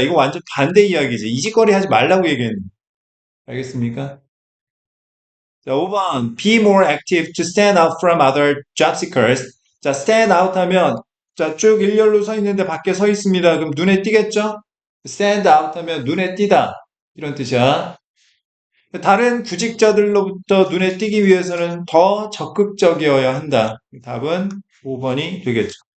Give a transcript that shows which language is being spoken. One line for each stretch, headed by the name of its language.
Korean: 이거 완전 반대 이야기지. 이직거리 하지 말라고 얘기했는데. 알겠습니까?
English: 자, 5번 Be more active to stand out from other job seekers.
Korean: 자, stand out 하면 쭉 일렬로 서 있는데 밖에 서 있습니다. 그럼 눈에 띄겠죠? stand out 하면 눈에 띄다. 이런 뜻이야. 다른 구직자들로부터 눈에 띄기 위해서는 더 적극적이어야 한다. 답은 5번이 되겠죠.